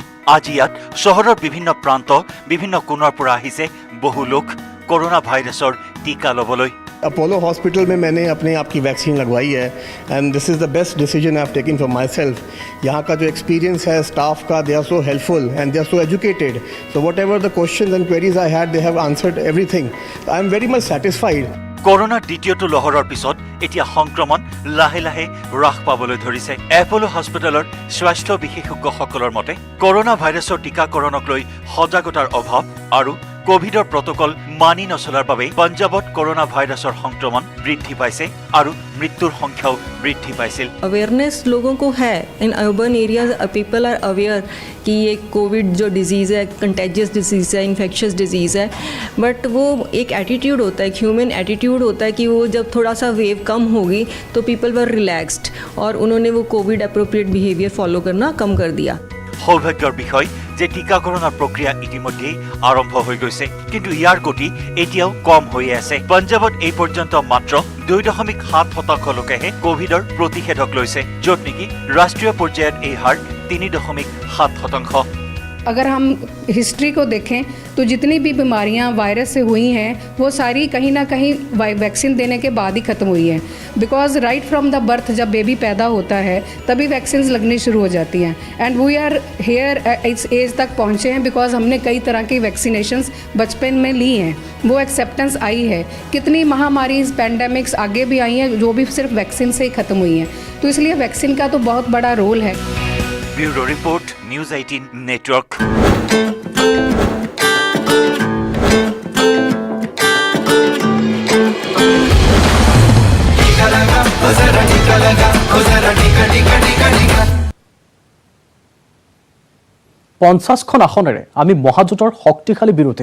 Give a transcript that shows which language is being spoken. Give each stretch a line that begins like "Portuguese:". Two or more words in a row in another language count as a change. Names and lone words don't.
Assamese: আজি ইয়াত চহৰৰ বিভিন্ন প্ৰান্ত, বিভিন্ন কোণৰ পৰা আহিছে বহু লোক কৰোনা ভাইৰাছৰ টিকা ল'বলৈ।
Hindi: अपोलो हॉस्पिटल में मैंने अपने आप की वैक्सीन लगवाई है
English: and this is the best decision I have taken for myself.
Hindi: यहाँ का जो एक्सपीरियंस है स्टाफ का,
English: they are so helpful and they are so educated, so whatever the question and queries I had they have answered everything. I am very much satisfied.
Assamese: কৰোনাৰ দ্বিতীয়টো লহৰৰ পিছত এতিয়া সংক্ৰমণ লাহে লাহে হ্ৰাস পাবলৈ ধৰিছে। এপলো হস্পিটেলৰ স্বাস্থ্য বিশেষজ্ঞসকলৰ মতে কৰোনা ভাইৰাছৰ টিকাকৰণক লৈ সজাগতাৰ অভাৱ আৰু কোভিডৰ প্ৰটকল মানি নচলাৰ বাবে পঞ্জাৱত কৰোনা ভাইৰাছৰ সংক্ৰমণ বৃদ্ধি পাইছে আৰু মৃত্যুৰ সংখ্যাও বৃদ্ধি পাইছিল।
Hindi: अवेयरनेस लोगों को है
English: in urban areas, people are aware
Hindi: कि ये कोविड जो डिजीज़ है
English: contagious disease
Hindi: है,
English: infectious disease
Hindi: है, बट वो एक एटीट्यूड होता है,
English: human attitude
Hindi: होता है कि वो जब थोड़ा सा वेव कम होगी तो
English: people were relaxed
Hindi: और उन्होंने वो
English: COVID appropriate behaviour follow
Hindi: करना कम कर दिया।
Assamese: সৌভাগ্যৰ বিষয় যে টিকাকৰণৰ প্ৰক্ৰিয়া ইতিমধ্যেই আৰম্ভ হৈ গৈছে, কিন্তু ইয়াৰ গতি এতিয়াও কম হৈয়ে আছে। পঞ্জাৱত এই পৰ্যন্ত মাত্ৰ 2.7% লোকেহে কোভিডৰ প্ৰতিষেধক লৈছে, য'ত নেকি ৰাষ্ট্ৰীয় পৰ্যায়ত এই হাৰ 3.7%।
Hindi: अगर हम हिस्ट्री को देखें तो जितनी भी बीमारियां वायरस से हुई हैं वो सारी कहीं ना कहीं वैक्सीन देने के बाद ही ख़त्म हुई हैं।
English: because right from the birth
Hindi: जब बेबी पैदा होता है तभी वैक्सीन लगनी शुरू हो जाती हैं
English: and we are here
Hindi: इस एज तक पहुँचे हैं बिकॉज हमने कई तरह की वैक्सीनेशंस बचपन में ली हैं, वो एक्सेप्टेंस आई है। कितनी महामारी पैंडेमिक्स आगे भी आई हैं जो भी सिर्फ वैक्सीन से ही ख़त्म हुई हैं, तो इसलिए वैक्सीन का तो बहुत बड़ा रोल है।
Assamese: ব্যুৰো ৰিপৰ্ট, নিউজ 18 নেটৱৰ্ক। পঞ্চাছখন আসনেৰে আমি মহাজোঁটৰ শক্তিশালী বিৰোধী।